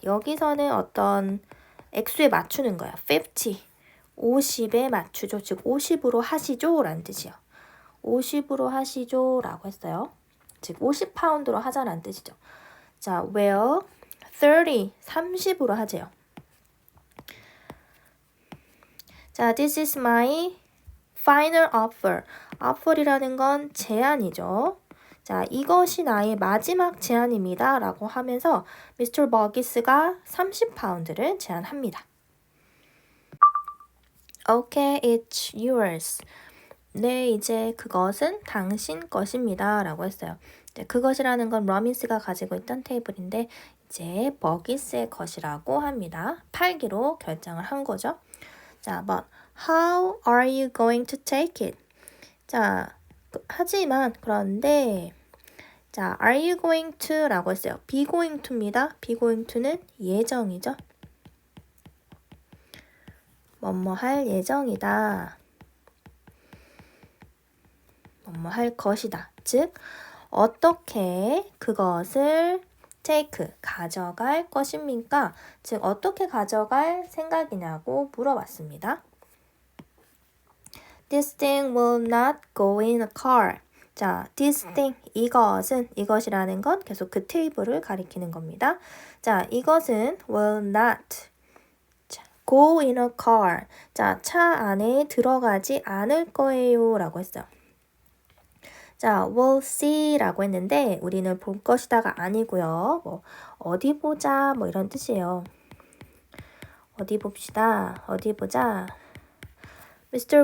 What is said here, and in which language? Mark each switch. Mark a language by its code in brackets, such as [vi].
[ko] 여기서는 어떤 액수에 맞추는 거예요. 50, 50에 맞추죠. 즉 50으로 하시죠 라는 뜻이요. 50으로 하시죠 라고 했어요. 즉 50파운드로 하자라는 뜻이죠. 자, well, 30으로 하재요. [en] 자, this is my final offer. [ko] offer이라는 건 제안이죠. 자, 이것이 나의 마지막 제안입니다. 라고 하면서 미스터 버기스가 30파운드를 제안합니다. [en] Okay, it's yours. [ko] 네, 이제 그것은 당신 것입니다. 라고 했어요. 그것이라는 건 러민스가 가지고 있던 테이블인데 이제 버기스의 것이라고 합니다. 팔기로 결정을 한 거죠. [en] 자, but how are you going to take it? [ko] 자, 하지만 그런데 자, [en] are you going to [ko] 라고 했어요. be going to입니다. be going to는 예정이죠. 뭐뭐 할 예정이다. 뭐뭐 할 것이다. 즉, 어떻게 그것을 take, 가져갈 것입니까? 즉, 어떻게 가져갈 생각이냐고 물어봤습니다. [en] This thing will not go in a car. [ko] 자, this thing, 이것이라는 건 계속 그 테이블을 가리키는 겁니다. 자, 이것은 [en] will not go in a car. [ko] 자, 차 안에 들어가지 않을 거예요. 라고 했어요. 자, we'll see 라고 했는데 우리는 볼 것이다가 아니고요. 뭐 어디 보자 뭐 이런 뜻이에요. 어디 봅시다. 어디 보자. Mr.